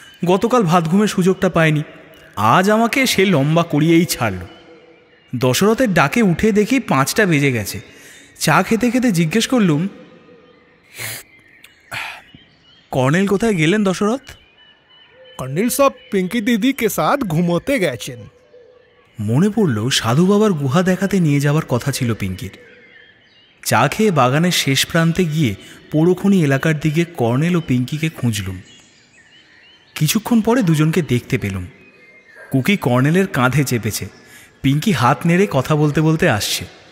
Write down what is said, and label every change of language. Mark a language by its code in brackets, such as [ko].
[bn] গতকাল ভাত ঘুমের সুযোগটা পায়নি, আজ আমাকে সে লম্বা করিয়েই ছাড়ল। দশরথের ডাকে উঠে দেখি 5টা বেজে গেছে। চা খেতে খেতে জিজ্ঞেস করলুম, কর্নেল কোথায় গেলেন দশরথ? [hi] कर्नल साहब पिंकी दीदी के साथ घूमते গেছেন। [bn] মনে পড়ল সাধু বাবার গুহা দেখাতে নিয়ে যাওয়ার কথা ছিল পিঙ্কির। চা খেয়ে বাগানের শেষ প্রান্তে গিয়ে পোড়োখনি এলাকার দিকে কর্নেল ও পিঙ্কিকে খুঁজলুম। কিছুক্ষণ পরে দুজনকে দেখতে পেলুম। কুকি কর্নেলের কাঁধে চেপেছে, পিঙ্কি হাত নেড়ে কথা বলতে বলতে আসছে।